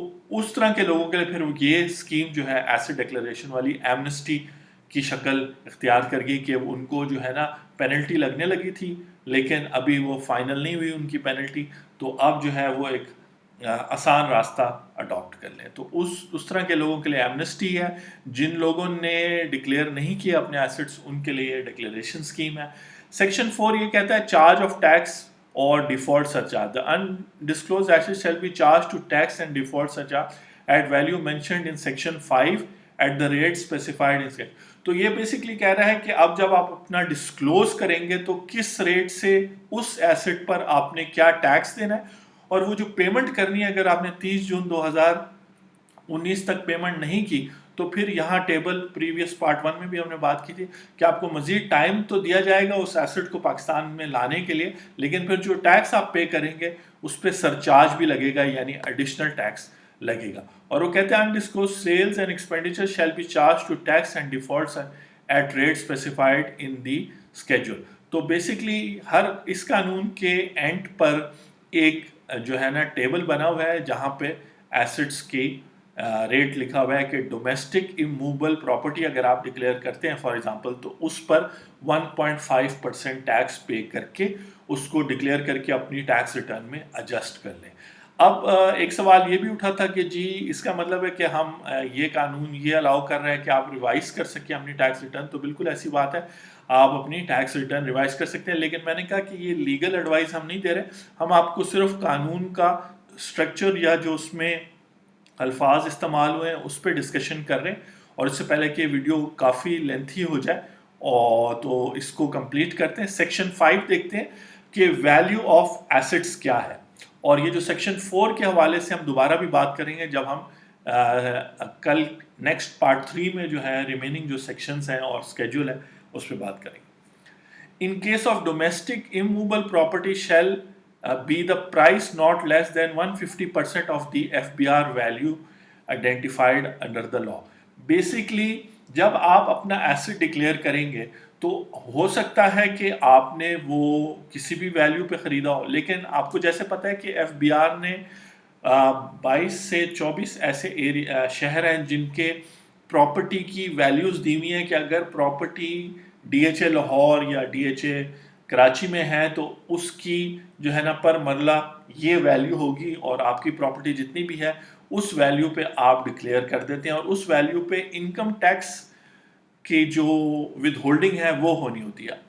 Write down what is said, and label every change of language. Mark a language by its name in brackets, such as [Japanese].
[Urdu] اس طرح کے لوگوں کے لیے پھر یہ اسکیم جو ہے ایسٹ ڈکلیریشن والی ایمنسٹی کی شکل اختیار کر گئی کہ ان کو جو ہے نا پینلٹی لگنے لگی تھی لیکن ابھی وہ فائنل نہیں ہوئی ان کی پینلٹی، تو اب جو ہے وہ ایک آسان راستہ اڈاپٹ کر لیں. تو اس طرح کے لوگوں کے لیے ایمنسٹی ہے. جن لوگوں نے ڈکلیئر نہیں کیا اپنے ایسٹس ان کے لیے ڈکلیریشن اسکیم ہے. سیکشن 4 یہ کہتا ہے [English] Charge of tax or default surcharge. The undisclosed assets shall be charged to tax and default surcharge at value mentioned in section 5 at the rate specified in section. [Urdu] تو یہ basically کہہ رہا ہے کہ اب جب آپ اپنا ڈسکلوز کریں گے تو کس ریٹ سے اس ایسٹ پر آپ نے کیا ٹیکس دینا ہے، اور وہ جو پیمنٹ کرنی ہے اگر آپ نے 30 جون 2019 تک پیمنٹ نہیں کی تو پھر یہاں ٹیبل پریویس پارٹ 1 میں بھی ہم نے بات کی تھی کہ آپ کو مزید ٹائم تو دیا جائے گا اس ایسٹ کو پاکستان میں لانے کے لیے، لیکن پھر جو ٹیکس آپ پے کریں گے اس پہ سرچارج بھی لگے گا، یعنی ایڈیشنل ٹیکس لگے گا. اور وہ کہتے ہیں [English] unDisclosed sales and expenditure shall be charged to tax and defaults at rate specified in the schedule. [Urdu] تو بیسکلی ہر اس قانون کے اینڈ پر ایک جو ہے نا ٹیبل بنا ہوا ہے جہاں پہ ایسٹس کی ریٹ لکھا ہوا ہے کہ ڈومیسٹک اموویبل پراپرٹی اگر آپ ڈکلیئر کرتے ہیں فار ایگزامپل تو اس پر 1.5% ٹیکس پے کر کے اس کو ڈکلیئر کر کے اپنی ٹیکس ریٹرن میں ایڈجسٹ کر لیں. اب ایک سوال یہ بھی اٹھا تھا کہ جی اس کا مطلب ہے کہ ہم یہ قانون یہ الاؤ کر رہے ہیں کہ آپ ریوائز کر سکیں اپنی ٹیکس ریٹرن. تو بالکل ایسی بات ہے، آپ اپنی ٹیکس ریٹرن ریوائز کر سکتے ہیں، لیکن میں نے کہا کہ یہ لیگل ایڈوائز ہم نہیں دے رہے، ہم آپ کو صرف قانون کا اسٹرکچر یا جو اس میں الفاظ استعمال ہوئے ہیں اس پہ ڈسکشن کر رہے ہیں. اور اس سے پہلے کہ ویڈیو کافی لینتھی ہو جائے اور تو اس کو کمپلیٹ کرتے ہیں. سیکشن 5 دیکھتے ہیں کہ ویلیو آف ایسٹس کیا ہے، اور یہ جو سیکشن 4 کے حوالے سے ہم دوبارہ بھی بات کریں گے جب ہم کل نیکسٹ پارٹ 3 میں جو ہے ریمیننگ جو سیکشنز ہیں اور اسکیجول ہے اس پہ بات کریں گے. [English] In case of domestic immovable property shall be the price not less than 150% of the FBR value identified under the law. [Urdu] Basically جب آپ اپنا ایسٹ ڈکلیئر کریں گے تو ہو سکتا ہے کہ آپ نے وہ کسی بھی ویلیو پہ خریدا ہو، لیکن آپ کو جیسے پتہ ہے کہ FBR نے 22 سے 24 ایسے شہر ہیں جن کے پراپرٹی کی ویلیوز دی ہوئی ہیں کہ اگر پراپرٹی DHA لاہور یا DHA کراچی میں ہے تو اس کی جو ہے نا پر مرلہ یہ ویلیو ہوگی، اور آپ کی پراپرٹی جتنی بھی ہے اس ویلیو پہ آپ ڈکلیئر کر دیتے ہیں، اور اس ویلیو پہ انکم ٹیکس کی جو ود ہولڈنگ ہے وہ ہونی ہوتی ہے.